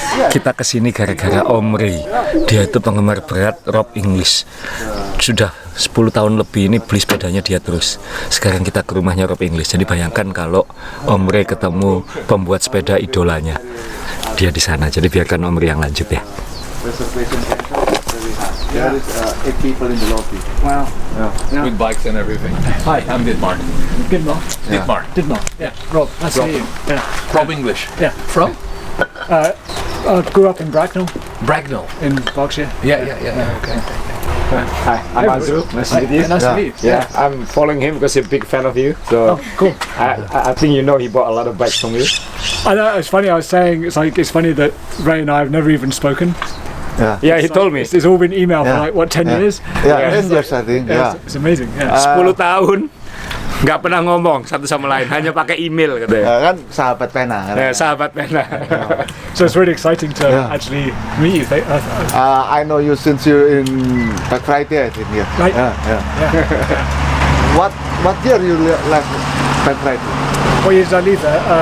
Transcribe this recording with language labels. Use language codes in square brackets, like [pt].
[id] Kita kesini gara-gara Om Ray. Dia itu penggemar berat rock English. Sudah 10 tahun lebih ini beli sepedanya dia terus. Sekarang kita ke rumahnya rock English. Jadi bayangkan kalau Om Ray ketemu pembuat sepeda idolanya. Dia di sana. Jadi biarkan Om Ray yang lanjut ya. [en] There is 8 people in the lobby. Wow. Yeah. With bikes and everything. Hi, I'm Didmar. Didmar. Didmar. Yeah. Rob, nice to meet you. Yeah. Rob English. Yeah. From? I grew up in Bracknell Bracknell. in Berkshire. Yeah. Okay. Hi, I'm Azrul. Nice to meet you. Nice to meet you. Yeah, I'm following him because he's a big fan of you. So Cool. I think you know he bought a lot of bikes from you. I know, it's funny, I was saying, it's funny that Ray and I have never even spoken. Yeah, he told me. It's all been email for like, what, 10 years? Yeah, 10 years I think. Yeah. It's amazing, yeah. [id] 10 tahun nggak pernah ngomong satu sama lain, hanya pakai email katanya. Kan sahabat pena. Kan? Sahabat pena. [en] So it's really exciting to actually meet you. I know you since you're in Black Friday, I think. Yeah. Right. Yeah. What year you left Black Friday? What year did I leave there?